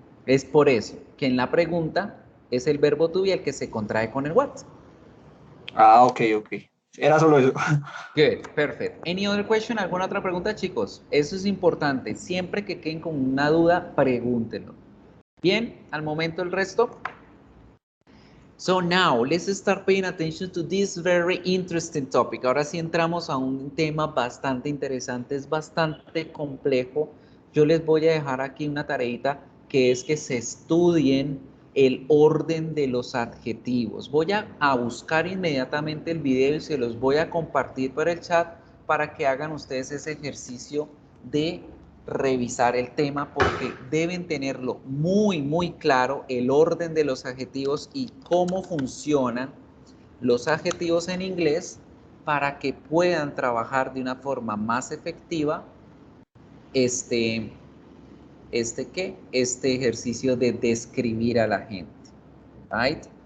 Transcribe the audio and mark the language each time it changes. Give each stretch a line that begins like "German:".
Spanish: Es por eso que en la pregunta es el verbo to be el que se contrae con el what. Ok. Era solo eso.
English: Good, perfect. Any other question?
Spanish: ¿Alguna otra pregunta, chicos? Eso es importante. Siempre que queden con una duda, pregúntenlo. Bien, al momento el resto.
English: So now, let's start paying attention to this very interesting topic.
Spanish: Ahora sí entramos a un tema bastante interesante, es bastante complejo. Yo les voy a dejar aquí una tareita que es que se estudien el orden de los adjetivos. Voy a buscar inmediatamente el video y se los voy a compartir por el chat para que hagan ustedes ese ejercicio de revisar el tema porque deben tenerlo muy claro, el orden de los adjetivos y cómo funcionan los adjetivos en inglés para que puedan trabajar de una forma más efectiva este ejercicio de describir a la gente. Right?